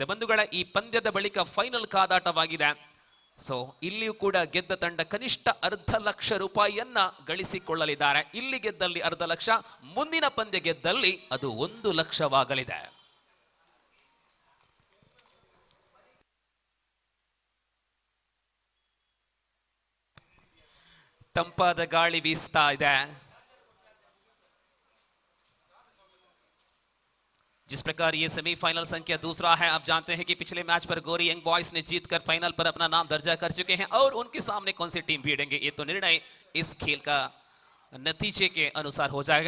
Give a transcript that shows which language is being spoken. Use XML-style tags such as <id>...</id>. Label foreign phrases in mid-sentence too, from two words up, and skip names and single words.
<kn>ಬಂಧುಗಳ, ಈ ಪಂದ್ಯದ ಬಳಿಕ ಫೈನಲ್ ಕಾದಾಟವಾಗಿದೆ. ಸೊ ಇಲ್ಲಿಯೂ ಕೂಡ ಗೆದ್ದ ತಂಡ ಕನಿಷ್ಠ ₹2,00,000 ಗಳಿಸಿಕೊಳ್ಳಲಿದ್ದಾರೆ. ಇಲ್ಲಿ ಗೆದ್ದಲ್ಲಿ ₹2,00,000, ಮುಂದಿನ ಪಂದ್ಯ ಗೆದ್ದಲ್ಲಿ ಅದು ₹1,00,000ವಾಗಲಿದೆ. ತಂಪಾದ ಗಾಳಿ ಬೀಸ್ತಾ ಇದೆ.</kn> <hi>जिस प्रकार ये सेमीफाइनल संख्या दूसरा है, आप जानते हैं कि पिछले मैच पर गोरी यंग बॉयज ने जीतकर फाइनल पर अपना नाम दर्जा कर चुके हैं और उनके सामने कौन सी टीम भिड़ेंगे ये तो निर्णय इस खेल का नतीजे के अनुसार हो जाएगा.</hi>